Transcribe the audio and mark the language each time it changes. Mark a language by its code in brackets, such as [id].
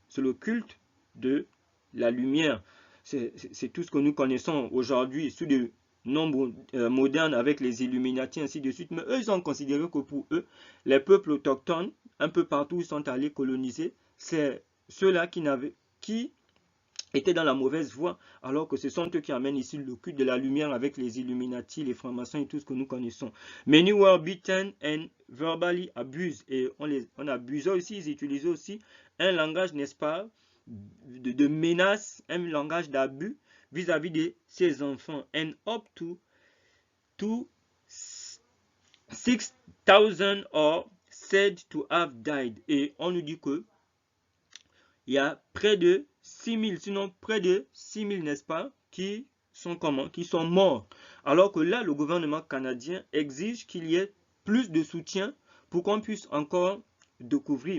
[fr] C'est le culte de la lumière. C'est tout ce que nous connaissons aujourd'hui sous des noms modernes avec les Illuminati, ainsi de suite. Mais eux, ils ont considéré que pour eux, les peuples autochtones, un peu partout où ils sont allés coloniser, c'est ceux-là qui étaient dans la mauvaise voie, alors que ce sont eux qui amènent ici le culte de la lumière avec les Illuminati, les francs-maçons et tout ce que nous connaissons. [en] Many were beaten and verbally abused. [fr] Et on abusait aussi, ils utilisaient aussi un langage, n'est-ce pas, de menace, un langage d'abus vis-à-vis de ces enfants. [en] And up to 6,000 are said to have died. [fr] Et on nous dit que il y a près de 6,000, sinon près de 6,000, n'est-ce pas, qui sont comment? Qui sont morts. Alors que là, le gouvernement canadien exige qu'il y ait plus de soutien pour qu'on puisse encore découvrir.